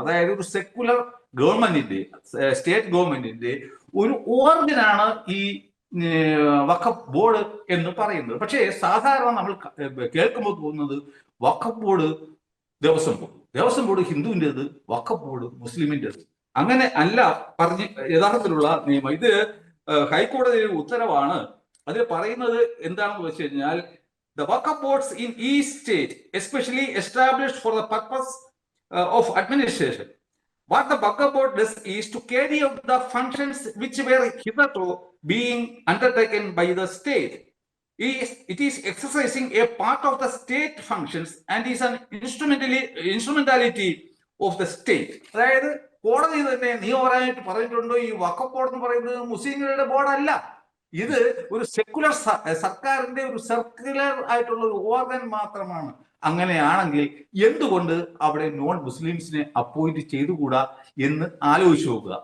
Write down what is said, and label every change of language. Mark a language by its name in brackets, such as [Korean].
[Malayalam] അതായത് ഒരു സെക്കുലർ ഗവൺമെന്റിന്റെ, സ്റ്റേറ്റ് ഗവൺമെന്റിന്റെ ഒരു ഓർഗനാണ് ഈ വഖഫ് ബോർഡ് എന്ന് പറയുന്നത്. പക്ഷേ സാധാരണ നമ്മൾ കേൾക്കുമ്പോൾ തോന്നുന്നത് വഖഫ് ബോർഡ് ദേവസ്വം ബോർഡ് ഹിന്ദുവിൻ്റെത്, വഖഫ് ബോർഡ് മുസ്ലിമിൻ്റെത്. അങ്ങനെ അല്ല യഥാർത്ഥത്തിലുള്ള നിയമം. ഇത് ഹൈക്കോടതിയുടെ ഉത്തരവാണ്. അതിൽ പറയുന്നത് എന്താണെന്ന് വെച്ച് കഴിഞ്ഞാൽ, [English] the Waqf boards in each state, especially established for the purpose of administration. What the Waqf board does is to carry out the functions which were hitherto being undertaken by the state. It is exercising a part of the state functions and is an instrumentality of the state. [Malayalam] അതായത് കോടതി തന്നെ നിയമപരമായിട്ട് പറഞ്ഞിട്ടുണ്ടോ ഈ വഖഫ് board എന്ന് പറയുന്നത് മുസ്ലിങ്ങളുടെ ബോർഡല്ല. ഇത് ഒരു സെക്കുലർ സർക്കാരിന്റെ ഒരു സർക്കുലർ ആയിട്ടുള്ള ഒരു ഓർഗൻ മാത്രമാണ്. അങ്ങനെയാണെങ്കിൽ എന്തുകൊണ്ട് അവിടെ നോൺ മുസ്ലിംസിനെ അപ്പോയിന്റ് ചെയ്തുകൂടാ എന്ന് ആലോചിച്ച് നോക്കുക.